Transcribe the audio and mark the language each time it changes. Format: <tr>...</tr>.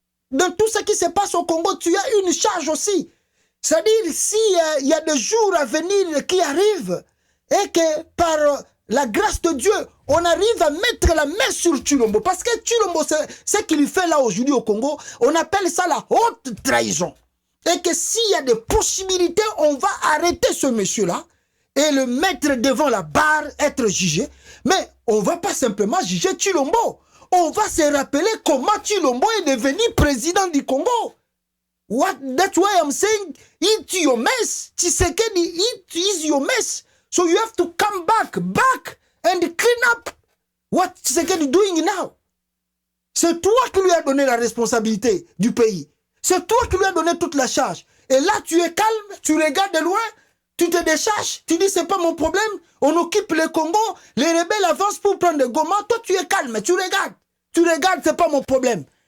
<fr>Dans tout ce qui se passe au Congo, tu as une charge aussi. C'est-à-dire, s'il y a des jours à venir qui arrivent, et que par la grâce de Dieu, on arrive à mettre la main sur Tshilombo, parce que Tshilombo, ce qu'il fait là aujourd'hui au Congo, on appelle ça la haute trahison. Et que s'il y a des possibilités, on va arrêter ce monsieur-là et le mettre devant la barre, être jugé. Mais on ne va pas simplement juger Tshilombo. On va se rappeler comment Tshilombo est devenu président du Congo.</fr> <en>That's why I'm saying, eat your mess. Tshisekedi, it is your mess. So you have to come back and clean up what Tshisekedi is doing now.</en> <fr>C'est toi qui lui as donné la responsabilité du pays. C'est toi qui lui as donné toute la charge. Et là, tu es calme, tu regardes de loin, tu te décharges, tu dis c'est pas mon problème, on occupe le Congo, les rebelles avancent pour prendre des Goma, toi tu es calme, tu regardes, c'est pas mon problème.</fr>